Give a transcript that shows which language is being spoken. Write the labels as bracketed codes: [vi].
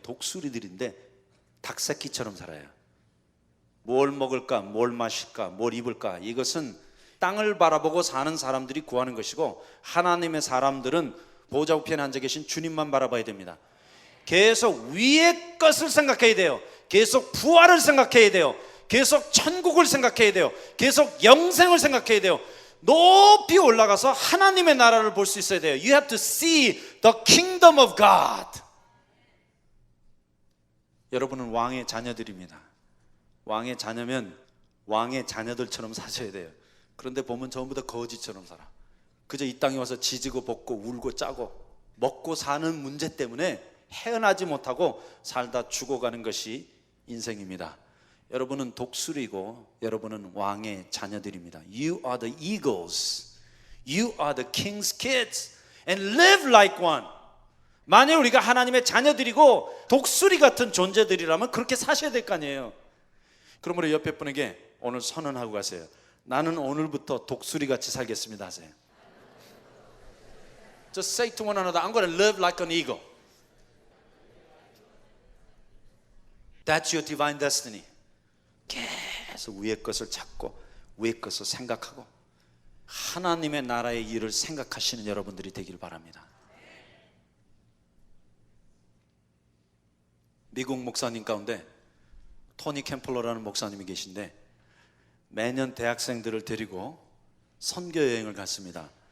[ko] 독수리들인데 닭새끼처럼 살아요. 뭘 먹을까, 뭘 마실까, 뭘 입을까, 이것은 땅을 바라보고 사는 사람들이 구하는 것이고 하나님의 사람들은 보좌 우편에 앉아 계신 주님만 바라봐야 됩니다. 계속 위의 것을 생각해야 돼요. 계속 부활을 생각해야 돼요. 계속 천국을 생각해야 돼요. 계속 영생을 생각해야 돼요. 높이 올라가서 하나님의 나라를 볼 수 있어야 돼요. [en] You have to see the kingdom of God. [ko] 여러분은 왕의 자녀들입니다. 왕의 자녀면 왕의 자녀들처럼 사셔야 돼요. 그런데 보면 전부 다 거지처럼 살아. 그저 이 땅에 와서 지지고 볶고 울고 짜고 먹고 사는 문제 때문에 헤어나지 못하고 살다 죽어가는 것이 인생입니다. 여러분은 독수리고 여러분은 왕의 자녀들입니다. [en] You are the eagles. You are the king's kids. And live like one. [ko] 만약 우리가 하나님의 자녀들이고 독수리 같은 존재들이라면 그렇게 사셔야 될 거 아니에요. 그러므로 옆에 분에게 오늘 선언하고 가세요. 나는 오늘부터 독수리 같이 살겠습니다 하세요. [en] Just say to one another, I'm going to live like an eagle. That's your divine destiny. [ko] 계속 위의 것을 찾고 위의 것을 생각하고 하나님의 나라의 일을 생각하시는 여러분들이 되길 바랍니다. 미국 목사님 가운데 토니 캠플러라는 목사님이 계신데 매년 대학생들을 데리고 선교 여행을 갔습니다.